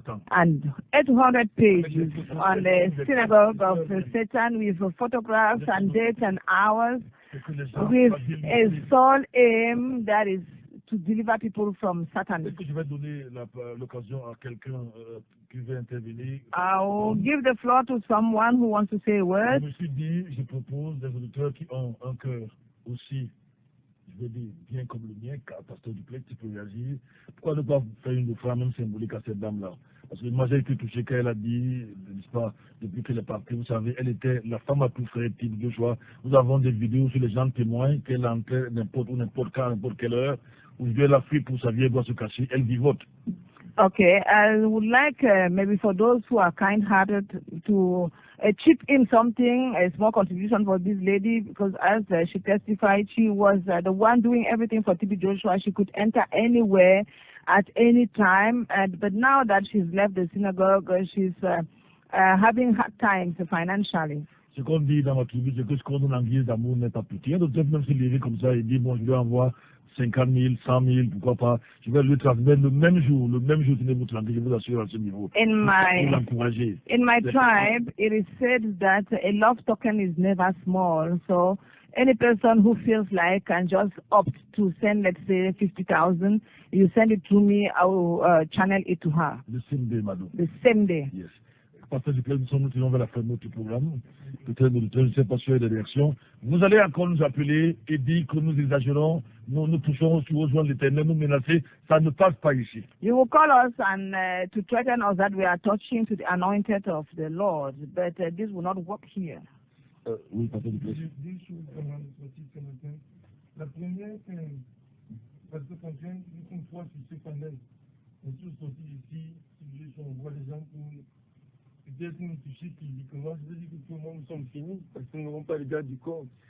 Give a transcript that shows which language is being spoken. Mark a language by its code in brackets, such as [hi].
[en] And 800 pages on the synagogue of Satan with photographs and dates and hours, with a sole aim that is to deliver people from Satan. [fr] Est-ce que je vais donner l'occasion à quelqu'un qui veut intervenir? [en] I'll give the floor to someone who wants to say a word. [fr] Je me suis dit, je propose des auditeurs qui ont un cœur aussi, je vais dire, bien comme le mien, car pasteur Dupleix, tu peux réagir. Pourquoi ne pas faire une offrande même symbolique à cette dame-là? Parce que moi j'ai été touché quand elle a dit, n'est-ce pas, depuis qu'elle est partie, vous savez, elle était la femme à tout frère, T.B Joshua. Nous avons des vidéos sur les gens témoignent qu'elle entrait n'importe où, n'importe quand, n'importe quelle heure, où elle a fui pour sa vie, elle doit se cacher, elle vivote. [en] Okay, I would like maybe for those who are kind-hearted to chip in something, a small contribution for this lady, because as she testified, she was the one doing everything for T.B Joshua. She could enter anywhere at any time, but now that she's left the synagogue, she's having hard times financially. [fr] Ce qu'on dit dans ma tribu, c'est que ce qu'on donne en guise d'amour n'est pas petit. Il y a d'autres même se lever comme ça et dire, bon, je lui envoie 50 000, 100 000, pourquoi pas. Je vais lui transmettre le même jour, tenez-vous tranquille, je vous assure à ce niveau. [en] In my tribe, it is said that a love token is never small. So any person who feels like can just opt to send, let's say, 50,000, you send it to me, I will channel it to her. The same day, madame. The same day. Yes. [fr] Pasteur Dupleix, nous sommes vers la fin de notre programme. Peut-être je ne sais pas si il y a des réactions. Vous allez encore nous appeler et dire que nous exagérons, nous touchons aux joints de l'Éternel, nous menacer. Ça ne passe pas ici. [en] You will call us and to threaten us that we are touching to the anointed of the Lord, but this will not work here. [fr] Oui, Pasteur Dupleix. Deux choses administratives ce matin. La première, parce que quand une fois sur ce panel, on est tous sortis ici, on voit les gens pour peut-être nous toucher physiquement. Je veux dire que pour moi, nous sommes finis, parce que nous n'aurons pas les gars du corps.